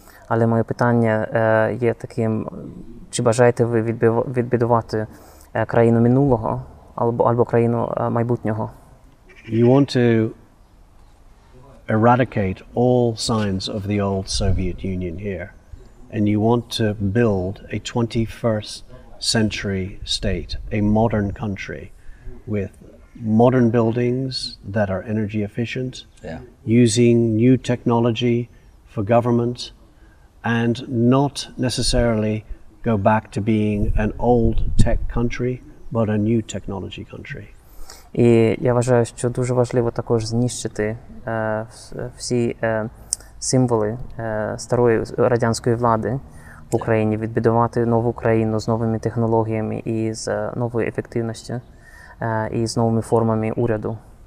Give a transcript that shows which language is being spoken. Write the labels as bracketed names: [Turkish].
[Ukrainian] Але моє питання є таким, чи бажаєте ви відбудувати країну минулого або країну майбутнього? [English] You want to eradicate all signs of the old Soviet Union here, and you want to build a 21st century state, a modern country with modern buildings that are energy efficient, using new technology for government, and not necessarily go back to being an old tech country, but a new technology country. [Ukrainian] І я вважаю, що дуже важливо також знищити всі символи старої радянської влади в Україні, відбудувати нову країну з новими технологіями і з новою ефективністю, і з новими формами уряду.